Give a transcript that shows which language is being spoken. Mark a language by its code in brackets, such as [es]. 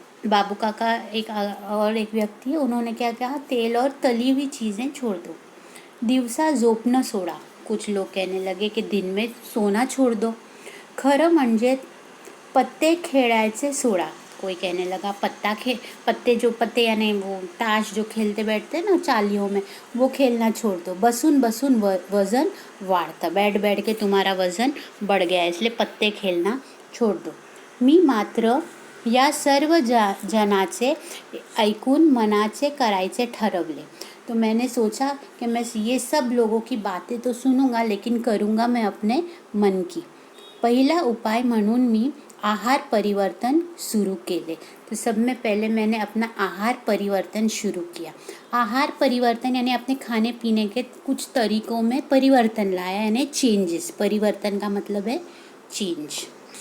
[hi] बाबू काका एक व्यक्ति है, उन्होंने क्या कहा? तेल और तली हुई चीज़ें छोड़ दो। [mr] दिवसा झोपणं सोडा। [hi] कुछ लोग कहने लगे कि दिन में सोना छोड़ दो। [mr] खरं म्हणजे पत्ते खेळायचे सोडा। [hi] कोई कहने लगा पत्ते यानी वो ताश जो खेलते बैठते हैं ना चालियों में, वो खेलना छोड़ दो। [mr] बसून वजन वाढतं, [hi] बैठ के तुम्हारा वजन बढ़ गया है, इसलिए पत्ते खेलना छोड़ दो। [mr] मी मात्र या सर्व जनाचे ऐकून मनाचे करायचे ठरवले। [hi] तो मैंने सोचा कि मैं ये सब लोगों की बातें तो सुनूंगा, लेकिन करूंगा मैं अपने मन की। [mr] पहिला उपाय म्हणून मी आहार परिवर्तन शुरू केले। [hi] तो सब में पहले मैंने अपना आहार परिवर्तन शुरू किया। आहार परिवर्तन यानी अपने खाने पीने के कुछ तरीकों में परिवर्तन लाया, यानी चेंजेस। परिवर्तन का मतलब है चेंज।